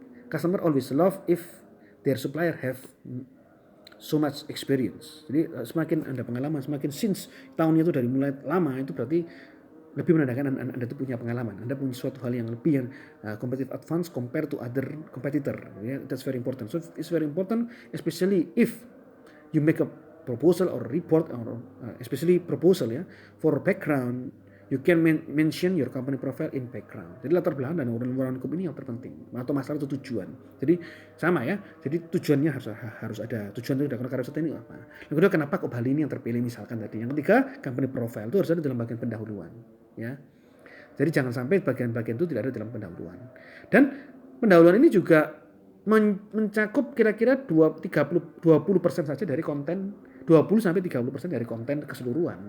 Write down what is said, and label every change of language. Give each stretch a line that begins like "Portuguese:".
English: Customer always love if their supplier have so much experience.
Indonesian: Jadi semakin Anda pengalaman, semakin since tahunnya itu dari mulai lama, itu berarti lebih menandakan Anda itu punya pengalaman. Anda punya suatu hal yang lebih yang
English: competitive advance compared to other competitor. Yeah, that's very important. So it's very important, especially if you make a proposal or report or especially proposal ya for background, You can mention your company profile in background.
Indonesian: Jadi latar belakang dan uraian hukum ini yang terpenting. Atau masalah itu tujuan. Jadi sama ya. Jadi tujuannya harus ada. Tujuan itu karena karya wisata ini apa. Yang kedua, kenapa kok Bali ini yang terpilih misalkan tadi. Yang ketiga, company profile itu harus ada dalam bagian pendahuluan. Ya. Jadi jangan sampai bagian-bagian itu tidak ada dalam pendahuluan. Dan pendahuluan ini juga mencakup kira-kira 20% saja dari konten, 20-30% dari konten keseluruhan.